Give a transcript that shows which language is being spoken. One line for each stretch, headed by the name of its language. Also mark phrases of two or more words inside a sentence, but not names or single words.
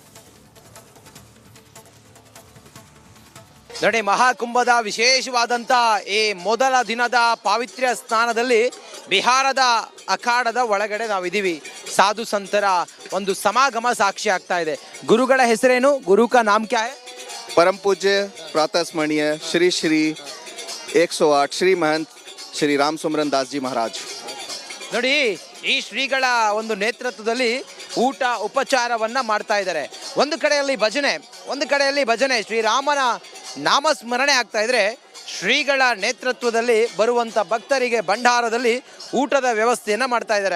Kannada: ನೋಡಿ, ಮಹಾಕುಂಭದ ವಿಶೇಷವಾದಂಥ ಈ ಮೊದಲ ದಿನದ ಪಾವಿತ್ರ್ಯ ಸ್ನಾನದಲ್ಲಿ ಬಿಹಾರದ ಅಖಾಡದ ಒಳಗಡೆ ನಾವಿದ್ದೀವಿ. ಸಾಧು ಸಂತರ ಒಂದು ಸಮಾಗಮ ಸಾಕ್ಷಿ ಆಗ್ತಾ ಇದೆ. ಗುರುಗಳ ಹೆಸರೇನು?
Hindi: गुरु का नाम क्या है? परम पूज्य प्रातः स्मरणीय श्री श्री 108 श्री महंत श्री राम सुमरन दास जी महाराज.
Kannada: ನೋಡಿ, ಈ ಶ್ರೀಗಳ ಒಂದು ನೇತೃತ್ವದಲ್ಲಿ ಊಟ ಉಪಚಾರವನ್ನ ಮಾಡ್ತಾ ಇದ್ದಾರೆ. ಒಂದು ಕಡೆಯಲ್ಲಿ ಭಜನೆ ಶ್ರೀರಾಮನ ನಾಮಸ್ಮರಣೆ ಆಗ್ತಾ ಇದ್ರೆ, ಶ್ರೀಗಳ ನೇತೃತ್ವದಲ್ಲಿ ಬರುವಂಥ ಭಕ್ತರಿಗೆ ಭಂಡಾರದಲ್ಲಿ ಊಟದ ವ್ಯವಸ್ಥೆಯನ್ನು ಮಾಡ್ತಾ ಇದ್ದಾರೆ.